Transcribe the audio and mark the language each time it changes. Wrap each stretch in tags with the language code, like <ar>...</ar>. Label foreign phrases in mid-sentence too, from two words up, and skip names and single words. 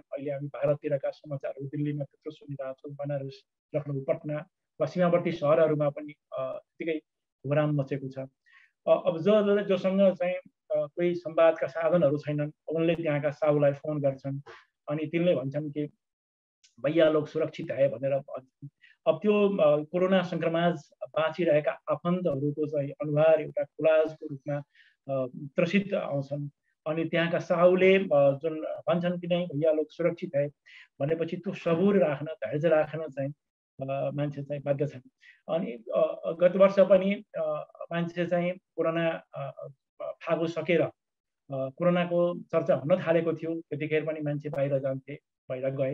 <ne>अहिले हामी भारततिरका समाचारहरू दिल्लीमा त्यत्रो सुनिरहेका छौँ, बनारस, लखनऊ, पटना वा सीमावर्ती सहरहरूमा पनि त्यतिकै घोराम मचेको छ। अब जोसँग चाहिँ कोही संवादका साधनहरू छैनन्, उनले त्यहाँका साहुलाई फोन गर्छन् अनि तिनले भन्छन् कि</ne> <hi>भैया लोग सुरक्षित है</hi> <ne>भनेर भन्छन्। अब त्यो कोरोना सङ्क्रमण बाँचिरहेका आफन्तहरूको चाहिँ अनुहार एउटा कोलाजको रूपमा त्रसित आउँछन्। अनि त्यहाँका साहुले जुन भन्छन् कि नै</ne> <hi>भैया लोग सुरक्षित है</hi> <ne>भनेपछि त्यो सबुर राख्न, धैर्य राख्न चाहिँ मान्छे चाहिँ बाध्य छन्। अनि गत वर्ष पनि मान्छे चाहिँ कोरोना फागु सकेर कोरोनाको चर्चा हुन थालेको थियो, त्यतिखेर पनि मान्छे बाहिर जान्थे, बाहिर गए।</ne>